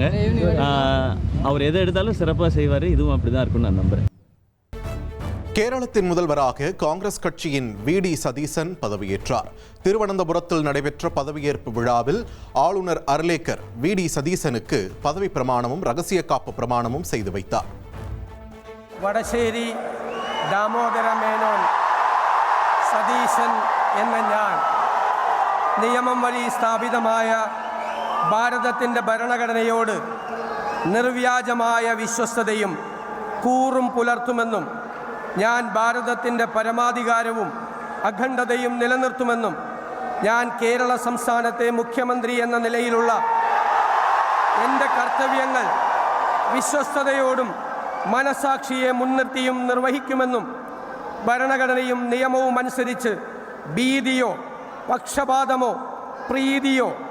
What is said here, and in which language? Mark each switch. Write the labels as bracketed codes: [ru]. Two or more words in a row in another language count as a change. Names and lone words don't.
[ta] அவர் எதை எடுத்தாலும் சிறப்பாக செய்வார், இதுவும் அப்படி தான் இருக்கும்னு நான் நம்புகிறேன். கேரளத்தின் முதல்வராக காங்கிரஸ் கட்சியின் வி.டி. சதீசன் பதவியேற்றார். திருவனந்தபுரத்தில் நடைபெற்ற பதவியேற்பு விழாவில் ஆளுநர் அர்லேக்கர் வி.டி. சதீசனுக்கு பதவி பிரமாணமும் ரகசிய காப்பு பிரமாணமும் செய்து வைத்தார். [ml] വടശ്ശേരി ദാമോദര മേനോൻ സതീശൻ എന്ന ഞാൻ നിയമം വഴി സ്ഥാപിതമായ ഭാരതത്തിൻ്റെ ഭരണഘടനയോട് നിർവ്യാജമായ വിശ്വസ്തതയും കൂറും പുലർത്തുമെന്നും ഞാൻ ഭാരതത്തിൻ്റെ പരമാധികാരവും അഖണ്ഡതയും നിലനിർത്തുമെന്നും ഞാൻ കേരള സംസ്ഥാനത്തെ മുഖ്യമന്ത്രി എന്ന നിലയിലുള്ള എൻ്റെ കർത്തവ്യങ്ങൾ വിശ്വസ്തയോടും മനസാക്ഷിയെ മുൻനിർത്തിയും നിർവഹിക്കുമെന്നും ഭരണഘടനയും നിയമവും അനുസരിച്ച് ഭീതിയോ പക്ഷപാതമോ പ്രീതിയോ